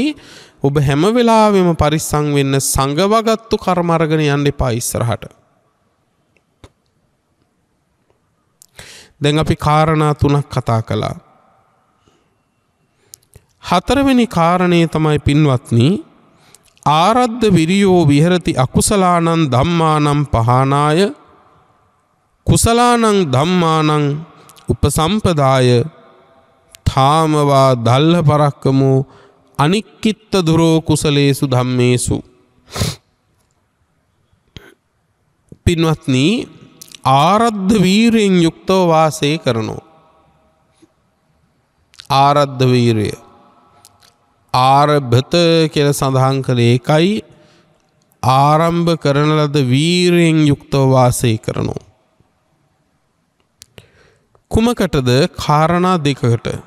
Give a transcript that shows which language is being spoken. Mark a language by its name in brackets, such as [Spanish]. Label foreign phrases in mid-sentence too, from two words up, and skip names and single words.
[Sinhala] ඔබ හැම වෙලාවෙම පරිස්සම් වෙන්න, සංගවගත්තු කර්ම අරගෙන යන්න එපා ඉස්සරහට. දැන් අපි කාරණා 3ක් කතා කළා. 4 වෙනි කාරණේ තමයි පින්වත්නි [Pali] ආරද්ධ විරියෝ විහෙරති අකුසලානං ධම්මානං පහනාය කුසලානං ධම්මානං උපසම්පදාය ථාමවා දල්හ පරක්කමෝ අනික්කිත්ත දුරෝ කුසලේසු ධම්මේසු. [Sinhala] පින්වත්නි ආරද්ධ වීරයෙන් යුක්තව වාසය කරනෝ. ආරද්ධ වීරය ආරභත කියලා සඳහන් කළේ ඒකයි. ආරම්භ කරන ලද වීරයෙන් යුක්තව වාසය කරනෝ. කුමකටද? කාරණා 2කට.